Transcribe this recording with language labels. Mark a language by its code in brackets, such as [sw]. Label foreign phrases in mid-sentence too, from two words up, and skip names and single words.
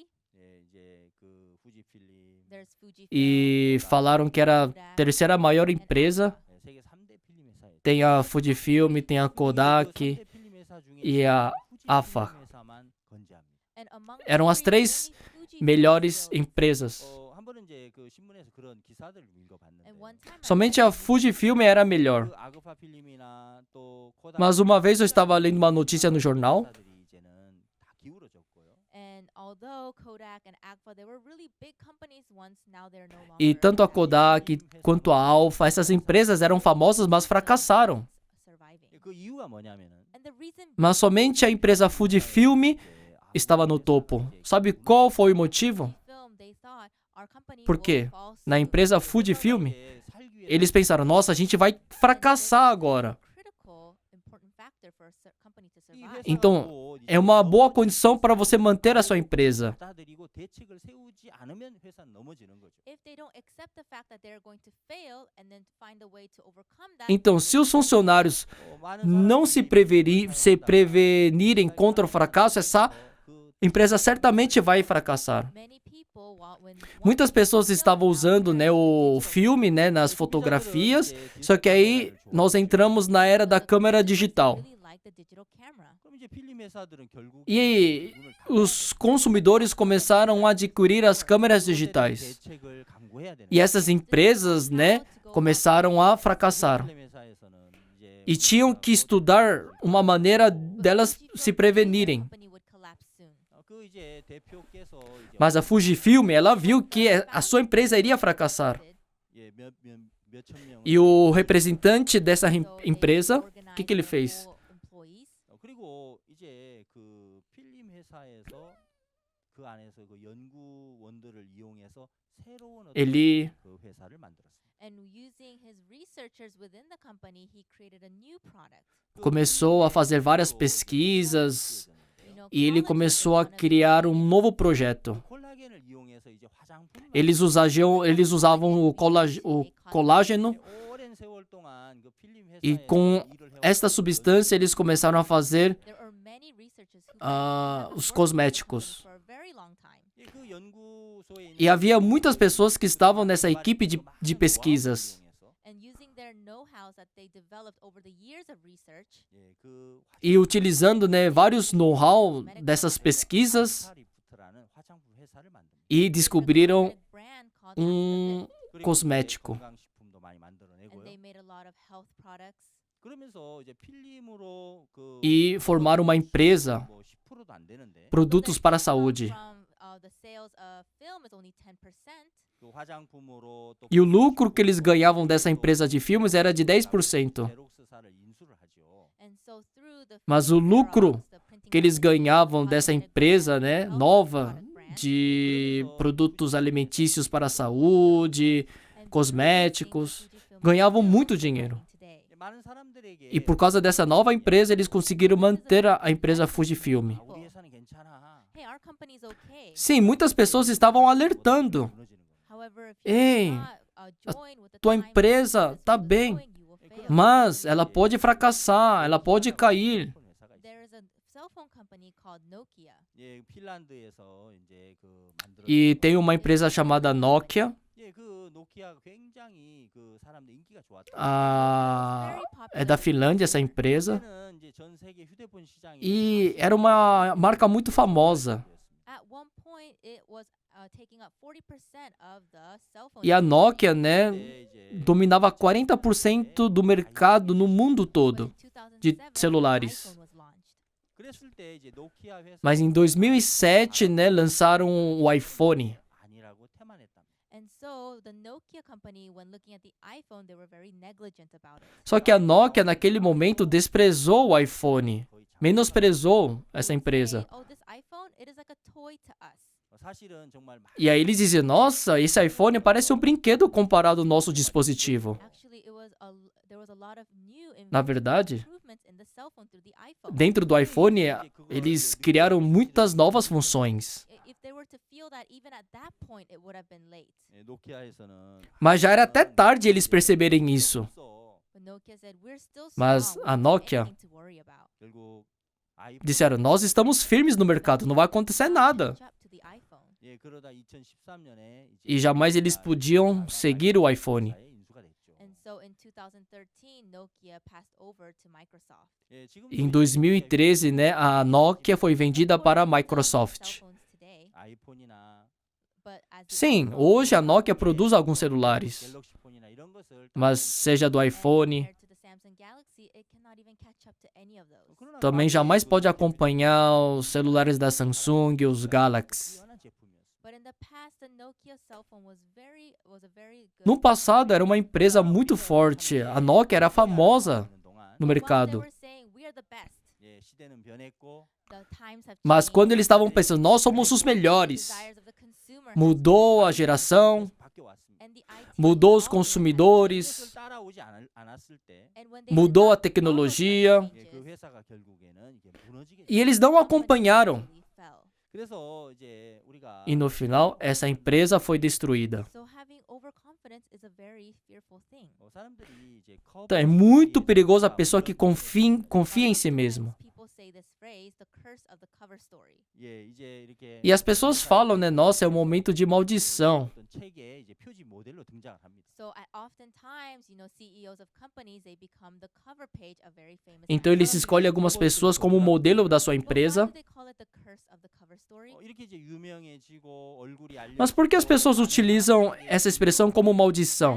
[ko] 예, 이제 그 후지필름 [en] there's Fujifilm, [pt] E falaram que era a terceira maior empresa. [ko] 예, 세계 3대 필름 회사예요. [pt] Tem a Fujifilm, tem a Kodak. [ko] 그 3대 필름 회사 중에 [pt] e a [ko] 후지필름 AFA. 회사만 건재합니다. [en] and among [pt] Eram [en] the [pt] as [en] three, [pt] três [en] only Fujifilm [pt] melhores [en] still- [pt] empresas. [ko] 한 번은 이제 그 신문에서 그런 기사들을 읽어봤는데 [en] And one time I [pt] Somente a [en] read [pt] Fujifilm era a melhor. [ko] 그 아그파 필름이나 또 코닥 [pt] Mas uma vez eu estava lendo uma notícia no jornal [ko] 회사들이 이제는 다 기울어졌고요. [en] And although Kodak and Agfa, they were really big companies once, now they're no longer. [pt] e tanto a Kodak quanto a Alpha, essas empresas eram famosas, mas fracassaram. [en] Surviving. [ko] 그 이유가 뭐냐면은 [en] And the reason [pt] Mas somente a empresa Fujifilm estava no topo. Sabe qual foi o motivo? [en] Fujifilm, they thought our company [pt] Por [en] will [pt] quê? [en] fall [pt] Na [en] soon. [pt] empresa Fujifilm, [ko] 이제 살기 위해서 [pt] eles pensaram: nossa, a gente vai fracassar agora. [en] Critical, important factor for a company to [ko] 이 [en] survive. [pt] Então, [ko] 회사도 이제 [pt] É uma boa [ko] 넘어지는 [pt] condição para você manter a sua empresa. [ko] 받아들이고 대책을 세우지 않으면 회사는 넘어지는 거죠. [en] If they don't accept the fact that they're going to fail and then find a way to overcome that. [pt] Então, se os funcionários não se prevenirem contra o fracasso, essa empresa certamente vai fracassar. [en] Many people, [pt] Muitas pessoas estavam usando, né, o filme, né, nas fotografias, só que aí nós entramos na era da câmera digital. E os consumidores começaram a adquirir as câmeras digitais. E essas empresas, né, começaram a fracassar. E tinham que estudar uma maneira delas se prevenirem. Mas a Fujifilm, ela viu que a sua empresa iria fracassar. E o representante dessa empresa, o que ele fez? [ko] 그리고 이제 그 필름 회사에서 그 안에서 그 연구원들을 이용해서 새로운 어떤 [pt] Ele [ko] 그 회사를 만들었어요. [en] And using his researchers within the company, he created a new product. [pt] começou a fazer várias pesquisas e ele começou a criar um novo projeto. [ko] 콜라겐을 이용해서 이제 화장품 [pt] Eles usavam o colágeno [ko] 오랜 세월 동안 그 필름 [pt] e [ko] 회사에 [pt] com [ko] 일을 해왔던 [pt] esta substância eles começaram a fazer [en] There are many researchers who [pt] os cosméticos. [en] for a very long time. [ko] 그 연구소에 있는 [pt] E havia muitas pessoas que estavam nessa equipe de pesquisas. [en] And using their know-how that they developed over the years of research, [ko] 예, 그 [pt] E utilizando, né, vários know-how dessas pesquisas [ko] 화리프트라는 화장품 회사를 만듭니다. [pt] e descobriram [en] a brand called [ko] 그리고 [pt] cosmético. [ko] 이제 건강식품도 많이 [en] and [ko] 만들어내고요. [en] they made a lot of health products. [ko] 그러면서 이제 필름으로 그 [pt] e formaram uma empresa, [ko] 뭐 10%도 안 되는데 [pt] produtos para a saúde. [en] From the sales of film is only 10%. [ko] 그 화장품으로 또 [pt] E o lucro que eles ganhavam dessa empresa de filmes era de 10%. [ko] 제록스사를 인수를 하죠. [en] And so through the [pt] Mas o lucro [en] Xerox, the printing [pt] que eles [en] company, [pt] ganhavam dessa empresa, né, [en] health [pt] nova, [en] product brand, [pt] de produtos alimentícios para a saúde, [en] and [pt] cosméticos, [en] through the Fujifilm [pt] ganhavam [en] still [pt] muito [en] is [pt] dinheiro. [en] growing today. [ko] 많은 사람들에게 [pt] E por causa dessa nova empresa, eles conseguiram manter a empresa Fujifilm. [ko] 우리 괜찮아. [en] hey, our company is okay. [pt] Sim, muitas pessoas estavam alertando. [en] However, if [pt] Ei, [en] you do not, join with the [pt] tua [en] times [pt] empresa [en] that [pt] tá [en] the [pt] bem, [en] going, you will fail. [pt] mas ela pode fracassar, ela pode cair. [en] There is a cell phone company called Nokia. [ko] 예, 핀란드에서 이제 그 [pt] E [ko] 만들었던 [pt] tem uma empresa chamada Nokia. [ko] 예, 그 노키아가 굉장히 그 사람들 인기가 좋았다. [pt] Ah, é da Finlândia essa empresa. [ko] 그때는 이제 전 세계 휴대폰 시장이 [pt] E era uma marca muito famosa. [en] At one point, it was taking up 40% of the cell phone. [pt] E a Nokia, né, [ko] 그때 이제 [pt] dominava 40% do mercado no mundo todo de celulares. [ko] 그랬을 때 이제 노키아 회사 [pt] Mas em 2007, né, lançaram o iPhone. [ko] 아니라고 태만했답니다. [en] And so the Nokia company, when looking at the iPhone, they were very negligent about it. [pt] Só que a Nokia, naquele momento, desprezou o iPhone. [ko] 거의 장- [pt] Menosprezou essa [en] Say, [pt] empresa. [en] oh, this iPhone, it is like a toy to us. [ko] 사실은 정말 많은 [pt] E aí eles diziam, nossa, esse iPhone parece um brinquedo comparado ao nosso dispositivo. [en] Actually, there was a lot of new [pt] Na verdade, [en] improvements in the cell phone through the iPhone. [pt] dentro do iPhone, eles criaram muitas novas funções. [en] If they were to feel that even at that point, it would have been late. [ko] 예, 노키아에서는 [pt] Mas já era até tarde eles perceberem isso. [ko] 없어. [en] But Nokia said, we're still [pt] Mas [en] strong. [pt] a [en] We don't have [pt] Nokia [en] anything to worry about. [ko] 결국 아이폰 [pt] Disseram, nós estamos firmes no mercado, não vai acontecer nada. [en] Catch up to the iPhone. [ko] 예, 그러다 2013년에 [pt] E jamais eles podiam seguir o iPhone. [ko] 인수가 됐죠. [en] And so in 2013, Nokia passed over to Microsoft. [ko] 예, 지금 [pt] Em 2013, né, a Nokia foi vendida para a Microsoft. [ko] 아이폰이나 [pt] Sim, hoje a Nokia produz alguns celulares, [ko] 갤럭시 폰이나 이런 것을 [pt] mas seja do iPhone, [en] compared to the Samsung Galaxy, it cannot even catch up to any of those. [ko] 그러나 [pt] também jamais pode acompanhar os celulares da Samsung e os Galaxy. [ko] 뛰어난 제품이었어요. [en] But in the past, the Nokia cell phone was a very good. [pt] No passado era uma empresa muito forte, a Nokia era famosa [ko] 있는 동안 [pt] no [en] While they [pt] mercado. [en] were saying we are the best, [ko] 예, 시대는 변했고 [en] the times have [pt] Mas [en] changed. [pt] quando eles estavam pensando, nós somos os melhores, [en] Desires of the consumer [pt] mudou a geração, [ko] 바뀌어 왔습니다. [en] and the IT [pt] mudou os [en] technology has [pt] consumidores, [ko] 그것을 따라오지 않았을 때 [en] changed. And when they did [pt] mudou a [en] not follow such [pt] tecnologia, [ko] 예, 그 [en] changes, [ko] 회사가 결국에는 이게 무너지게 [pt] e eles não acompanharam. [en] company fell. [ko] 그래서 이제 우리가 [pt] E no final, essa empresa foi destruída. [en] So having overconfidence is a very fearful thing. [ko] 사람들이 이제 커버 [pt] Então, é muito perigoso a pessoa que confia em si mesmo. [en] People say this phrase, the curse of the cover story. [ko] 예, 이제 이렇게 [pt] E as pessoas falam, né? Nossa, é um momento de maldição. [ko] 어떤 책에 이제 표지 모델로 등장을 합니다. [en] So oftentimes, CEOs of companies, they become the cover page of very famous [pt] Então eles [en] magazines. [pt] escolhem algumas pessoas como modelo da sua [en] But why [pt] empresa. [en] do they call it the curse of the cover story? [ko] 이렇게 이제 유명해지고 얼굴이 알려. [pt] Mas por que as pessoas utilizam essa expressão como maldição?